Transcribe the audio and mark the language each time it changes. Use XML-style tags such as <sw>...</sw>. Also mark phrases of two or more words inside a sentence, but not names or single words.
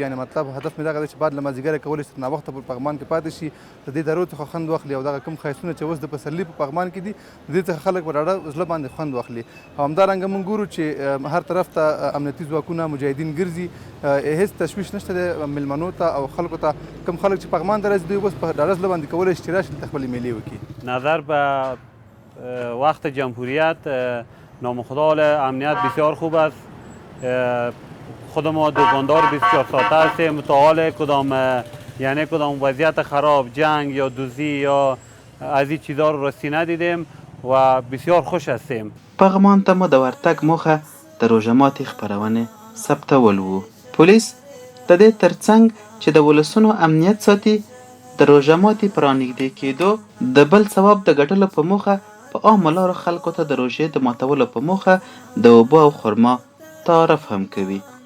<ps>یعنې مطلب هدف مې دغه دی چې باد له مازدیګره کولی شي تر ناوخته په پغمان کې پاتې شي، د دې درو څخه خوند واخلي او دغه کوم ښایستونه چې اوس د پسرلي په پغمان کې دي د دې څخه خلک په ډاډه زړه باندې خوند واخلي. او همدارنګه موږ ګورو چې هر طرف ته امنیتي ځواکونه مجاهدین ګرځي، هېڅ تشویش نشته دی میلمنو ته او خلکو ته. کوم خلک چې پغمان ته راځي دوی اوس په ډاډه زړه باندې کولی شي چې راشي دلته خپلې میلې وکړي.</ps> <fa>نظر به وقت جمهوریت نامخدال امنیت بسیار خوب است. خود ما دکاندار 24 ساعته هستیم، متعال کدام وضعیت خراب، جنگ یا دزدی یا از این چیزا رو راستی ندیدیم و بسیار خوش هستیم.</fa> <ps>پغمان ته مو د ورتګ موخه د روژه ماتي خپرونې ثبتول وو. پولیس د دې ترڅنګ چې د ولسونو امنیت ساتي، د روژه ماتي په رانږدې کېدو د بل ثواب د ګټلو په موخه په عامه لارو خلکو ته د روژې د ماتولو په موخه د اوبو او خرما تعارف هم کوي.</ps>